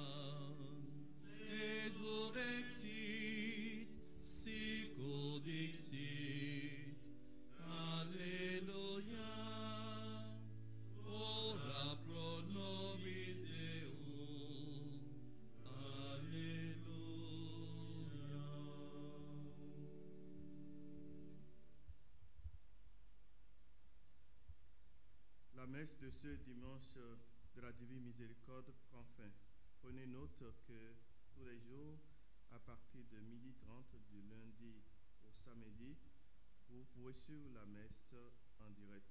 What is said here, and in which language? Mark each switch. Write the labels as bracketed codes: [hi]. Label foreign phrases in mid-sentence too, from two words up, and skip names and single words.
[la] Resurrexit, sicut dixit. Alleluia. Ora pro nobis Deum. [fr] Alléluia. La messe de ce dimanche de la Divine Miséricorde prend fin. Prenez note que tous les jours, à partir de 12h30 du lundi au samedi, vous pouvez suivre la messe en direct.